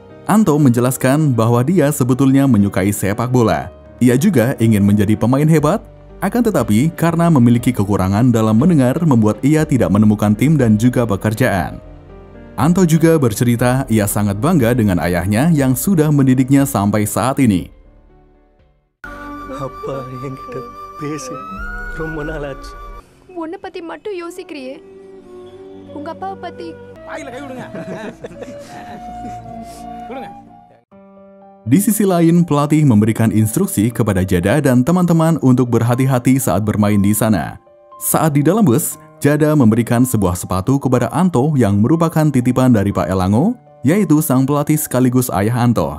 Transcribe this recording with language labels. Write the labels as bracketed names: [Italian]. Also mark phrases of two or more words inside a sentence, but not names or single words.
[Indonesian] Anto menjelaskan bahwa dia sebetulnya menyukai sepak bola. Ia juga ingin menjadi pemain hebat, akan tetapi karena memiliki kekurangan dalam mendengar membuat ia tidak menemukan tim dan juga pekerjaan. Anto juga bercerita ia sangat bangga dengan ayahnya yang sudah mendidiknya sampai saat ini. [Tamil] அப்பா என்கிட்ட பேசி ரொம்ப நாள் ஆச்சு. உன்னை பத்தி மட்டும் யோசிக்கிறியே, உங்க அப்பாவை பத்தி [Indonesian] Di sisi lain, pelatih memberikan instruksi kepada Jada dan teman-teman untuk berhati-hati saat bermain di sana. Saat di dalam bus, Jada memberikan sebuah sepatu kepada Anto yang merupakan titipan dari Pak Elango, yaitu sang pelatih sekaligus ayah Anto.